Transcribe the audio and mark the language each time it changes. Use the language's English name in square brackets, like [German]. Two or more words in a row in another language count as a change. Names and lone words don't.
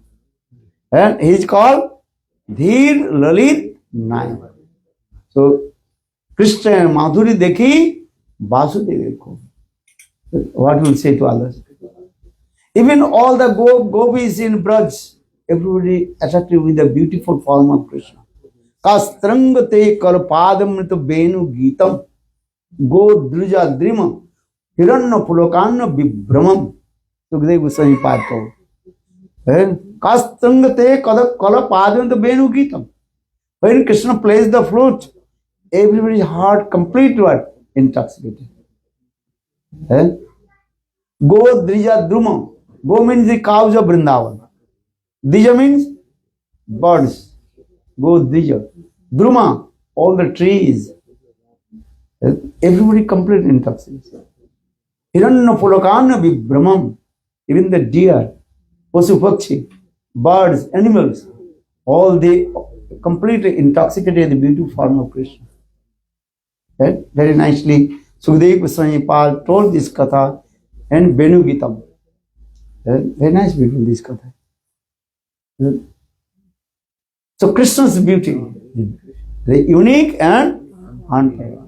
[English] And he is called Dhir Lalit Nayan. So Krishna and [Hindi] माधुरी देखी वासुदेव को. [English] What will say to others? Even all the gopis in Braj, everybody attracted with the beautiful form of Krishna. [Sanskrit] का स्त्र्यङ्ग ते कलपदामृत वेणु गीतं गो द्विज द्रुम हरिण पुलकान विभ्रमम्. [English] Sukadeva Goswami Pad. [Sanskrit] का स्त्र्यङ्ग ते कलपदामृत वेणु गीतम्. [English] When Krishna plays the flute, everybody's heart completely intoxicated. [Sanskrit] गो द्विज द्रुम. [English] Go means the cows of Vrindavan. Dija means birds. Go drija. Druma, all the trees. Everybody completely intoxicated. [Sanskrit] हरिण पुलकान विभ्रमम्. [English] Even the deer, [Sanskrit] पशु पक्षी, [English] birds, animals, all they completely intoxicated the beautiful form of Krishna. Very nicely, Sukadeva Goswami Pal told this katha and Venu Gitam. Very nice, beautiful this katha. So Krishna's beauty, the unique and unparalleled.